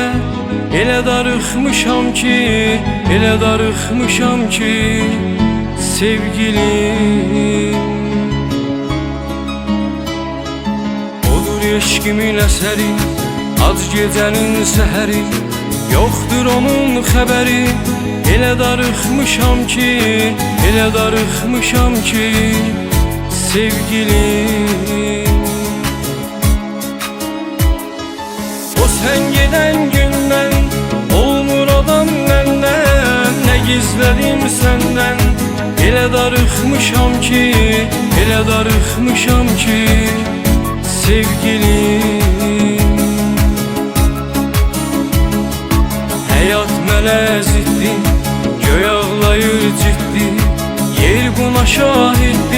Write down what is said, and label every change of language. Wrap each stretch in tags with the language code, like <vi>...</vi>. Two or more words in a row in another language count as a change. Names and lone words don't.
<az>Elə darıxmışam ki, elə darıxmışam ki sevgilim. Odur eşkimin əsəri, ac gecənin səhəri, yoxdur onun xəbəri. Elə darıxmışam ki, elə darıxmışam ki sevgilim. O sen giden günden olmur adam benden.</az> <tr>Ne gizledim senden,</tr> <az>ele darıxmışam ki, ele darıxmışam ki sevgilim. Həyat mənə ziddi, göy ağlayır ciddi, yer buna şahiddi.</az>